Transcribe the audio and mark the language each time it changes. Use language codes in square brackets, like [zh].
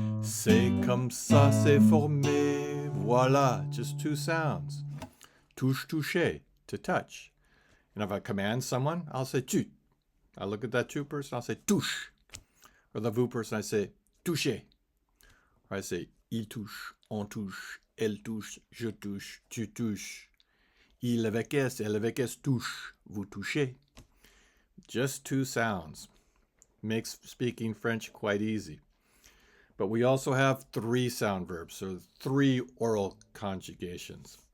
[fr] C'est comme ça, c'est formé. [en] Voilà, just two sounds. [fr] Touche, toucher, [en] to touch. And if I command someone, I'll say tu. I look at that tu person, I'll say touche. Or the vous person, I say toucher. Or I say [fr] il touche, on touche, elle touche, je touche, tu touches. Il avec s, elle avec s touche, vous touchez. [en] Just two sounds. Makes speaking French quite easy. But we also have three sound verbs, so three oral conjugations.